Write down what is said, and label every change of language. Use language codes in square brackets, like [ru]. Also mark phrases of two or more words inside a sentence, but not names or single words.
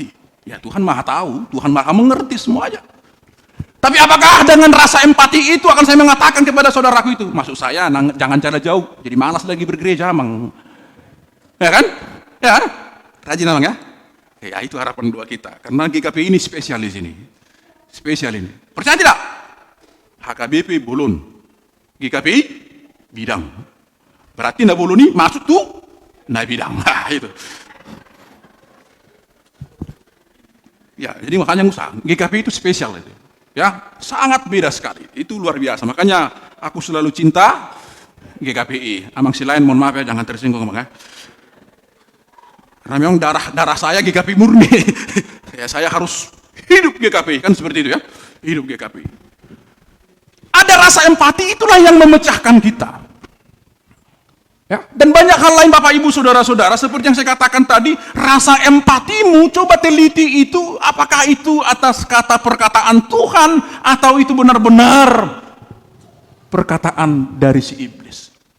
[id] Ya Tuhan maha tahu, Tuhan maha mengerti semuanya. Tapi apakah dengan rasa empati itu akan saya mengatakan kepada saudaraku itu, maksud saya jangan jalan jauh, jadi malas lagi bergereja, Mang. Ya kan? Ya kan? Rajin Mang ya? Ya itu harapan doa kita. Karena GKP ini spesial di sini. Spesial ini. Percaya tidak? HKBP Bolon. GKPI bidang. Berarti nak bolon ini masuk tuh nah bidang. Nah itu. Ya, jadi makanya usah. GKP itu spesial itu. Ya, sangat beda sekali. Itu luar biasa. Makanya aku selalu cinta GKPI. Amang si lain mohon maaf ya, jangan tersinggung Amang ya. Karena memang darah saya GKPI murni. Ya, saya harus hidup GKPI kan seperti itu ya. Hidup GKPI. Ada rasa empati itulah yang memecahkan kita. Ya, dan banyak hal lain Bapak Ibu Saudara-saudara seperti yang saya katakan tadi, rasa empatimu coba teliti itu apakah itu atas kata perkataan Tuhan atau itu benar-benar perkataan dari si iblis.